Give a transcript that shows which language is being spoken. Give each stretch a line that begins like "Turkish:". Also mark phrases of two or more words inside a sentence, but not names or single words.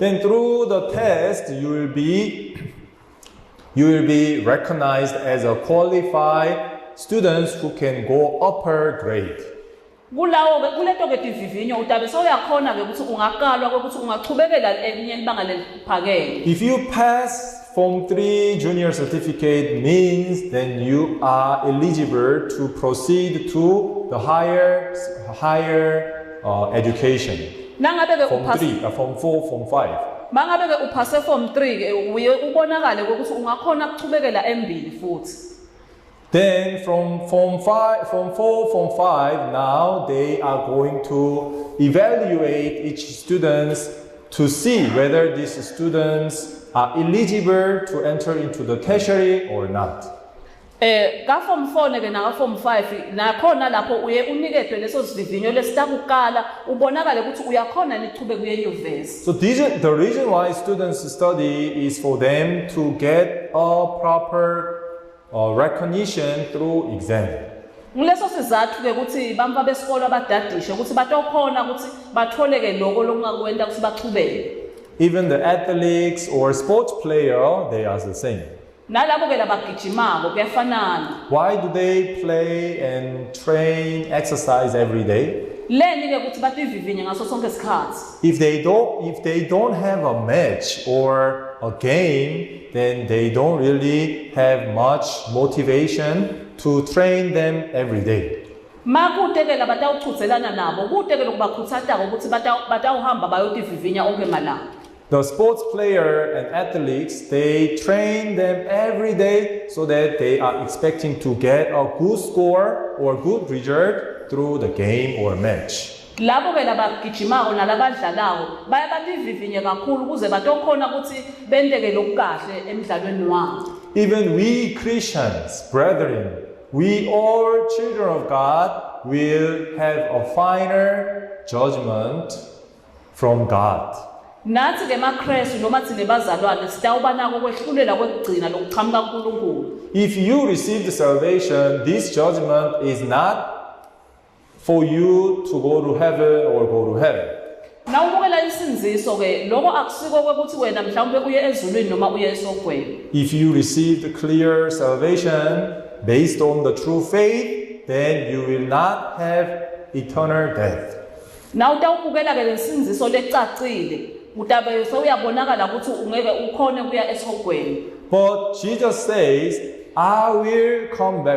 English: Then through the test, you will be recognized as a qualified students who can go upper grade.
Swati: Kulawo ke kuleto ke divivinyo utabe soyakhona ke ukuthi ungakalwa ukuthi ungachubekela elinye libanga leliphakeme.
English: If you pass Form 3 junior certificate means then you are eligible to proceed to the higher education.
Swati: Nangabe ke Form uphasa 3, Form 4, Form 5. mangabe ke uphase form 3 ke uye ubonakale ukuthi ungakhona ukuchubekela embili futhi.
English: Then from Form 4, Form 5, now they are going to evaluate each students to see whether these students are eligible to enter into the tertiary or not.
Swati: Ka form 4 ke na form 5 nakhona lapho uye unikedwe leso sivivinyo lesitakukala ubonakale ukuthi uyakhona nichube kuye university.
English: So the reason why students study is for them to get a proper recognition through exam.
Swati: Ngileso sizathu ke ukuthi bamfa besikole abadadishe ukuthi batokhona ukuthi batholeke lokho lokungakwenda ukuthi bachubeke.
English: Even the athletes or sports player, they are the same.
Swati: Nalabo ke labagijimako kuyafanana.
English: Why do they play and train, exercise every day?
Swati: Leni ke ukuthi bativivinye ngaso sonke isikhathi.
English: If they don't have a match or a game, then they don't really have much motivation to train them every day.
Swati: Makude ke labatawuchudzelana nabo kude ke lokubakhuthatha ukuthi batawuhamba bayotivivinya onke malanga.
English: The sports player and athletes, they train them every day so that they are expecting to get a good score or good result through the game or match.
Swati: Labo ke labagijimako nalabadlalayo bayabativivinye kakhulu ukuze batokhona ukuthi bendeke lokukahle emidlalweni wabo.
English: Even we Christians, brethren, we all children of God will have a final judgment from God.
Swati: Nathi ke maKristu noma thine bazalwane sitawubanako kwehlulela kwekugcina lokuchamuka kuNkulunkulu.
English: If you receive the salvation, this judgment is not for you to go to heaven or go to hell.
Swati: Nawubukela isinziso ke lokho akusiko ukuthi wena mhlawumbe uye ezulwini noma uye esogwini.
English: If you receive the clear salvation based on the true faith, then you will not have eternal death.
Swati: Nawutawubukela ke lesinziso lecacile utabe sewuyabonakala ukuthi ungeke ukhone kuya esogwini.
English: But Jesus says, I will come back.